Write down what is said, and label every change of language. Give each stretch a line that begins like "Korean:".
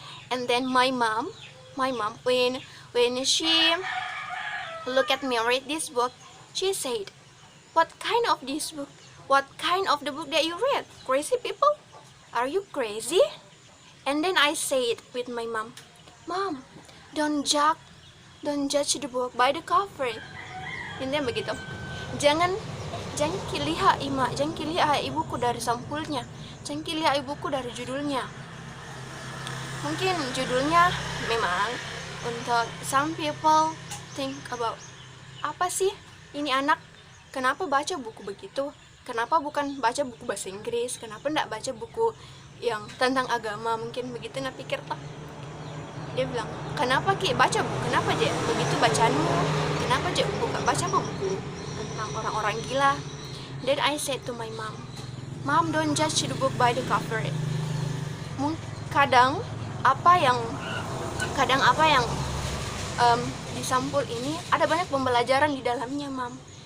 English: And then my mom when she look at me read this book, she said, what kind of this book? What kind of the book that you read? Crazy People? Are you crazy? And then I said with my mom, Mom, don't judge the book by the cover.
Indonesian: Intinya begitu. Jangan lihat ibuku dari sampulnya, jangan lihat ibuku dari judulnya. Mungkin judulnya memang untuk
English: some people think about,
Indonesian: apa sih ini anak, kenapa baca buku begitu, kenapa bukan baca buku bahasa Inggris, kenapa enggak baca buku yang tentang agama, mungkin begitu nggak pikir toh. Dia bilang, kenapa Ki baca buku, kenapa aja begitu bacaanmu, kenapa aja baca buku tentang orang-orang gila.
English: Then I said to my mom, don't judge the book by the cover.
Indonesian: Kadang apa yang di sampul ini ada banyak pembelajaran di dalamnya, Mam.